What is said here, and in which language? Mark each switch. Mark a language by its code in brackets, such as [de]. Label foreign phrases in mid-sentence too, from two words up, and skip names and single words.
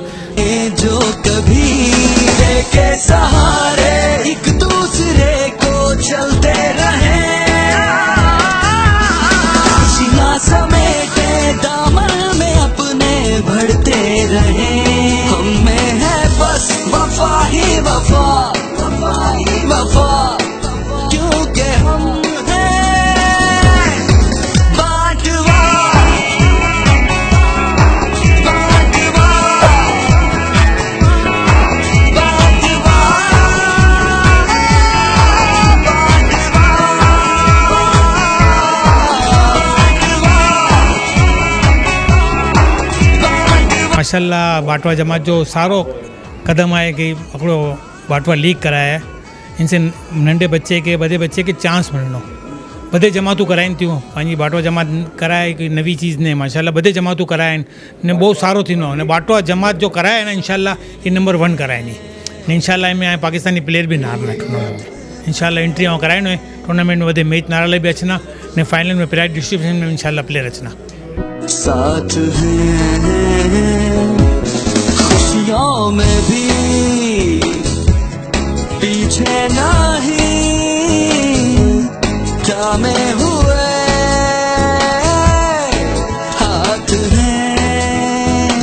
[hi] जो कभी के सहारे एक दूसरे को चलते रहे, समेटे दामन में अपने बढ़ते रहे। हमें है बस वफा ही वफा, वफा ही वफा, क्योंकि हम हैं बाटवा, बाटवा, बाटवा, [sd] माशाल्लाह बाटवा जमात जो सारो कदम आहे कि हिकिड़ो बाटवा लीग कराया है। इनसे नंढे बच्चे के बड़े बच्चे के चांस मिलनो। बधे जमातूं कराइनि थियूं, पंहिंजी बाटवा जमात कराए कोई नवी चीज़ ने माशाल्लाह बधे जमातूं कराइनि ने बहुत सारो थींदो आहे। बाटवा जमात जो कराए ना इंशाल्लाह ये नंबर 1 कराइनि ने इंशाल्लाह। में पाकिस्तानी प्लेयर भी नार रखनो इंशाल्लाह। एंट्री ऐं कराइणो आहे टूर्नामेंट में वधे मैच नारे भी अचना ने फाइनल में [en] prize distribution [sd] में इंशाल्लाह प्लेयर अचना। [hi] साथ हैं खुशियों में भी, पीछे नहीं थामे हुए हाथ हैं।